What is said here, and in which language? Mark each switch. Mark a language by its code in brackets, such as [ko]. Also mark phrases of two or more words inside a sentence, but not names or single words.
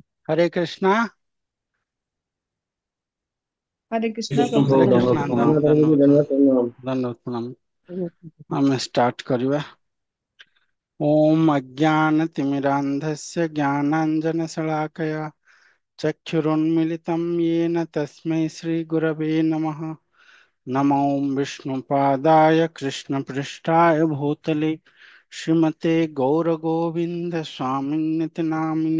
[or] हरे कृष्णा। हरे कृष्णा कृष्ण प्रभु। हरे प्रभु कृष्णा। ଦଣ୍ଡବତ ପ୍ରଣାମ। धन्यवाद ଦଣ୍ଡବତ ପ୍ରଣାମ। ଧନ୍ୟବାଦ ପ୍ରଣାମ। ଆମେ ଷ୍ଟାର୍ଟ କରିବା। [sa] ओम अज्ञानतिमिरान्धस्य ज्ञानाञ्जनशलाकया चक्षुरुन्मिलितं येन तस्मै श्रीगुरवे नमः। नमो विष्णुपादाय कृष्णपृष्ठाय भूतले श्रीमते गौरगोविन्द स्वामिन्निति नामिने।